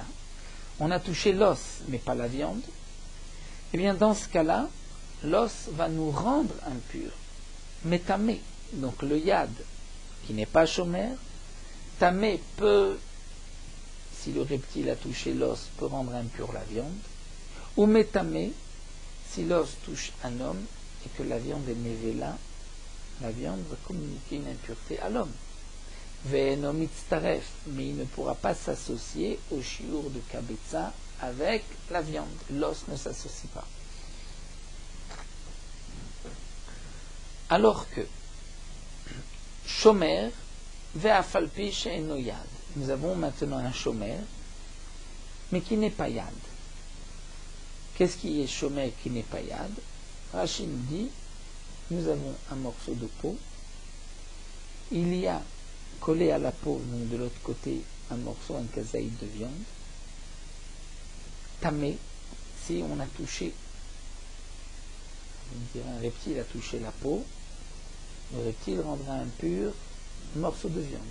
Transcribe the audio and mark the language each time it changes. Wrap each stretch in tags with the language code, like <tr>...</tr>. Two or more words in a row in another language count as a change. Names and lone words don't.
<fr>on a touché l'os, mais pas la viande, eh bien dans ce cas-là, l'os va nous rendre impurs, mais tamé, donc le yad, qui n'est pas shomer, tamé peut, si le reptile a touché l'os, peut rendre impur la viande, ou métamé, si l'os touche un homme et que la viande est nevela, la viande va communiquer une impureté à l'homme.</fr> <he>ואינו מצטרף,</he> <fr>mais il ne pourra pas s'associer au shiur de kabetza avec la viande. L'os ne s'associe pas. Alors que</fr> <he>שומר ואף על פי שאינו יד.</he> <fr>Nous avons maintenant un shomer, mais qui n'est pas yad. Qu'est-ce qui est shomer qui n'est pas yad? Rashi nous dit, nous avons un morceau de peau, il y a collé à la peau, donc de l'autre côté, un morceau, un kazaïd de viande, tamé, si on a touché, on dirait un reptile a touché la peau, le reptile rendra impur un morceau de viande.</fr>